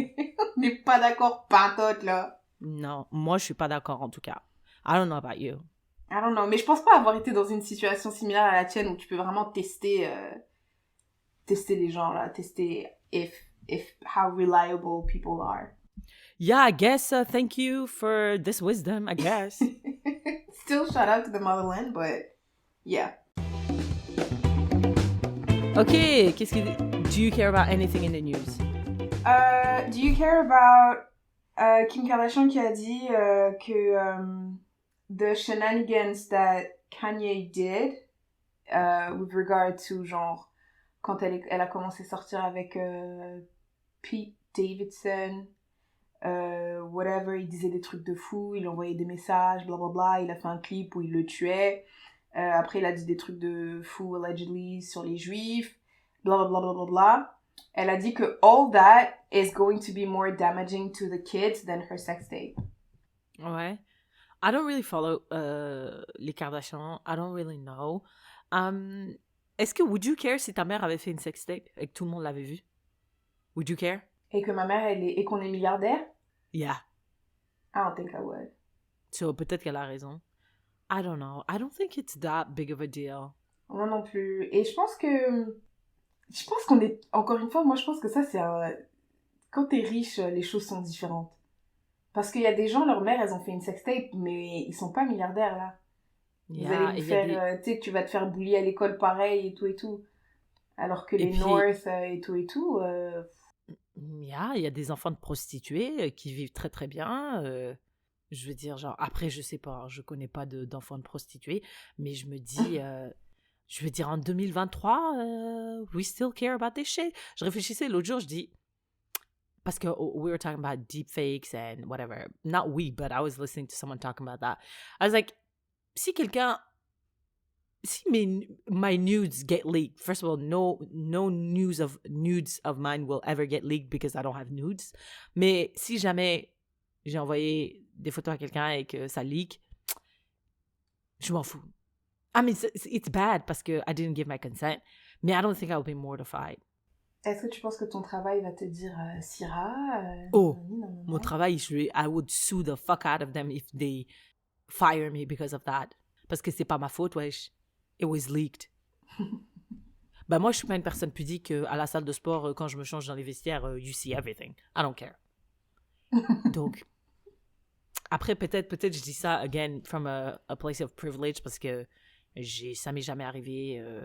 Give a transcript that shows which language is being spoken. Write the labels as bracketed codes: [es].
[fr] On n'est pas d'accord, pantoute, là. Non, moi, je suis pas d'accord, en tout cas. [en] I don't know about you. I don't know, [fr] mais je pense pas avoir été dans une situation similaire à la tienne où tu peux vraiment tester les gens, là, tester [en] if how reliable people are. Yeah, I guess, thank you for this wisdom, I guess. Still shout out to the motherland, but yeah. Okay, do you care about anything in the news? Do you care about Kim Kardashian [fr] qui a dit que [en] the shenanigans that Kanye did with regard to [fr] genre quand elle a commencé à sortir avec Pete Davidson, whatever, il disait des trucs de fou, il envoyait des messages, blablabla, il a fait un clip où il le tuait, après il a dit des trucs de fou allegedly sur les juifs, blablabla. Elle a dit que [en] all that is going to be more damaging to the kids than her sex tape. [fr] Ouais. [en] I don't really follow les Kardashians. I don't really know. [fr] Est-ce que [en] would you care [fr] si ta mère avait fait une sextape et que tout le monde l'avait vu? [en] Would you care? [fr] Et que ma mère, et qu'on est milliardaire? [en] Yeah. I don't think I would. [fr] So, peut-être qu'elle a raison. [en] I don't know. I don't think it's that big of a deal. [fr] Moi non plus. Et je pense qu'on est... Encore une fois, moi je pense que ça c'est quand t'es riche, les choses sont différentes. Parce qu'il y a des gens, leur mère, elles ont fait une sextape, mais ils sont pas milliardaires, là. Vous allez vous faire... tu sais, tu vas te faire bully à l'école pareil et tout. Alors que les North et tout... Yeah, il y a des enfants de prostituées qui vivent très très bien. Je veux dire, genre, après, je sais pas, je connais pas d'enfants de prostituées, mais je me dis... je veux dire, en 2023, [en] we still care about this shit. [fr] Je réfléchissais l'autre jour, je dis... [en] Parce que we were talking about deepfakes and whatever. Not we, but I was listening to someone talking about that. I was like, [fr] si quelqu'un [en] See, my nudes get leaked. First of all, no nudes of mine will ever get leaked because I don't have nudes. [fr] Mais si jamais j'ai envoyé des photos à quelqu'un et que ça leak, je m'en fous. [en] I mean, it's bad [fr] parce que [en] I didn't give my consent. Mais I don't think I'll be mortified. [fr] Est-ce que tu penses que ton travail va te dire Syrah Mon travail, [en] I would sue the fuck out of them if they fire me because of that. [fr] Parce que c'est pas ma faute, wesh. [en] It was leaked. [fr] Ben moi, je suis pas une personne pudique à la salle de sport quand je me change dans les vestiaires. [en] You see everything. I don't care. [fr] Donc, après, peut-être je dis ça, [en] again, from a place of privilege [fr] parce que ça m'est jamais arrivé.